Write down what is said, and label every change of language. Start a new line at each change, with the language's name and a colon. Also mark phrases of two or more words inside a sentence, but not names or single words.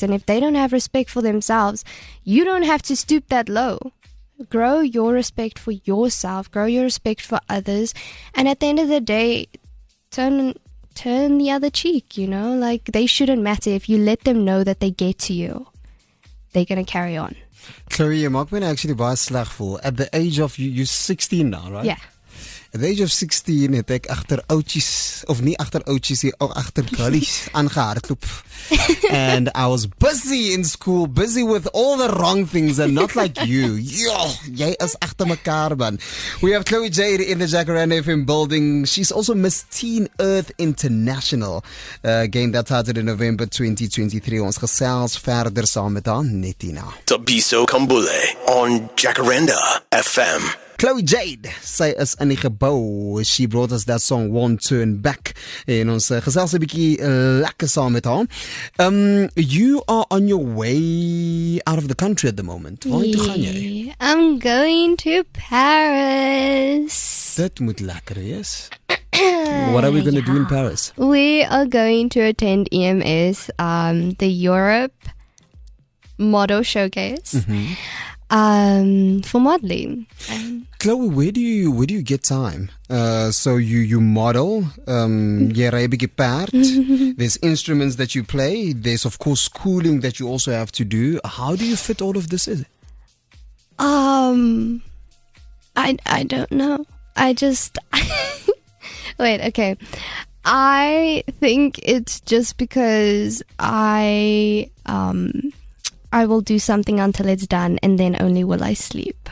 English: And if they don't have respect for themselves, you don't have to stoop that low. Grow your respect for yourself. Grow your respect for others. And at the end of the day, turn the other cheek, you know? Like, they shouldn't matter. If you let them know that they get to you, they're going to carry on. Chloe,
Afrikaans: jy maak my actually baie sleg voel.
English: At the age of, you're 16 now, right? Yeah. At the age of
Afrikaans: 16 het ek agter oudjies, of nie agter oudjies nie, ook agter gullies aangehardloop.
English: And I was busy in school, busy with all the wrong things and not like you.
Afrikaans: Yo, jy is agter mekaar, man.
English: We have Chloe-Jade in the Jacaranda FM building. She's also Miss Teen Earth International. Game that started in November 2023.
Afrikaans: Ons gesels verder saam met haar net hierna.
English: Thabiso Khambule on Jacaranda FM.
Afrikaans: Chloe-Jade, sy is in die gebou.
English: She brought us that song Won't Turn Back.
Afrikaans: En ons gesels 'n bietjie lekker saam met haar.
English: You are on your way out of the country at the moment.
Afrikaans: Waarheen toe gaan jy?
English: I'm going to Paris.
Afrikaans: Dit moet lekker wees.
English: What are we going to do in Paris? We are going to attend EMS, the Europe Model Showcase. For modeling. Chloe, where do you get time? So you model,
Afrikaans: jy ry 'n bietjie perd.
English: There's instruments that you play. There's of course schooling that you also have to do. How do you fit all of this in? I don't know. I just wait, okay. I think it's just because I will do something until it's done and then only will I sleep.